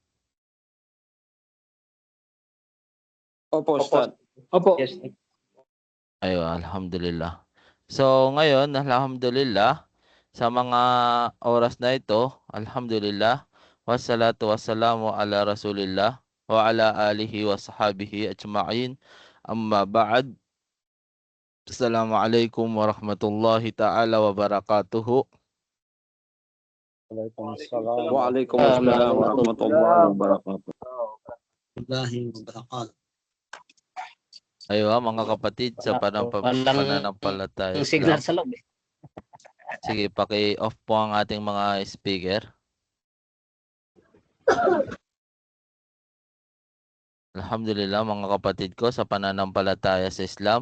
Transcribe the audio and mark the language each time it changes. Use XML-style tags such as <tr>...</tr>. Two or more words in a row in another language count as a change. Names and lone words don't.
<tl>Opo, Opo, Ustad. Opo. yes. Ayun, alhamdulillah. So ngayon, alhamdulillah, sa mga oras na ito,</tl> <ar>الحمد لله والصلاة والسلام على رسول الله وعلى آله وصحبه أجمعين. أما بعد. السلام عليكم ورحمة الله تعالى وبركاته. وعليكم السلام. وعليكم السلام ورحمة الله وبركاته.</ar> <tl>Ayun mga kapatid sa pananampalataya Yung Islam. signal sa loob eh. Sige, paki-off po ang ating mga speaker. Alhamdulillah mga kapatid ko sa pananampalataya sa Islam.</tl>